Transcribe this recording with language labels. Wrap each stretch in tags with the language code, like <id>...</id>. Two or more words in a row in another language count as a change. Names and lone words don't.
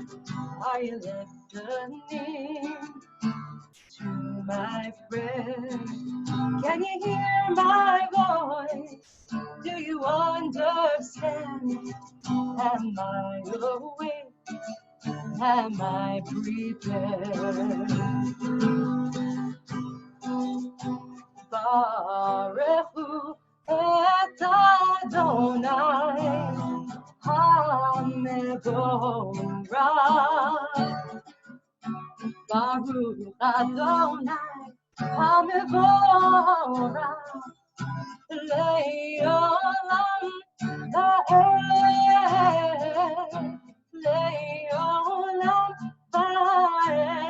<en>Are you listening to my prayer? Can you hear my voice? Do you understand? Am I awake? Am I prepared?</en> <he>ברוך הוא את אדני המבורך. ברוך אדני המבורך לעולם ועד לעולם ועד.</he>